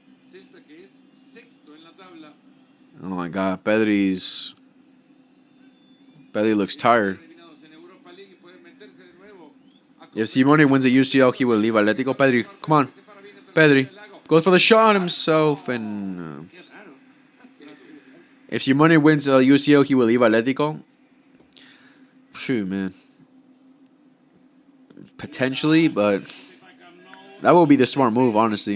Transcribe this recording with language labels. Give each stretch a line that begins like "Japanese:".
Spanish: Celta, que es sexto en la tabla.
English: Oh my God, Pedri looks tired.
Spanish: Eliminados en Europa League y pueden meterse de nuevo.
English: If Simone wins the UCL, he will leave Atletico. Pedri, come on. Pedri goes for the shot on himself. And
Spanish: Qué raro.
English: if Simone wins the UCL, he will leave Atletico. Shoot, man. Potentially, but that will be the smart move, honestly.